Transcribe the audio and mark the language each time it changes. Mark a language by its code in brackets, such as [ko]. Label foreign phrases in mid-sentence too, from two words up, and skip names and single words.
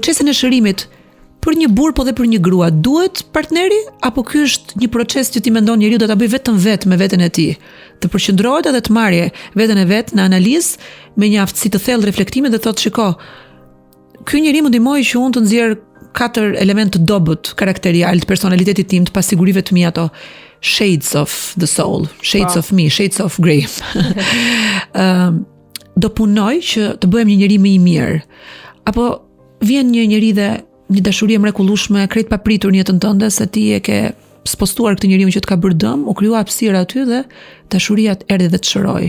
[sq] Në procesin e shërimit, për një burr po dhe për një grua, duhet partneri apo ky është një proces që ti mendon njeriu do ta bëj vetëm vetë me veten e tij, të përqendrohet edhe të marrë veten e vet në analizë me një aftësi të thellë reflektimi dhe thotë shiko, ky njeri më ndihmoi që unë të nxjerr 4 elemente të dobët karakterial të personalitetit tim, të pasigurive të mia, ato [en] shades of the soul, shades of me, shades of grey. [sq] Do punoj që të bëhem një njeri më i mirë. Apo vjen një njeri dhe një dashuri e mrekullueshme, krejt papritur në jetën tënde, se ti e ke spostuar këtë njeriu që të ka bërë dëm, u krijua hapësira aty dhe dashuria erdhi dhe të shëroi.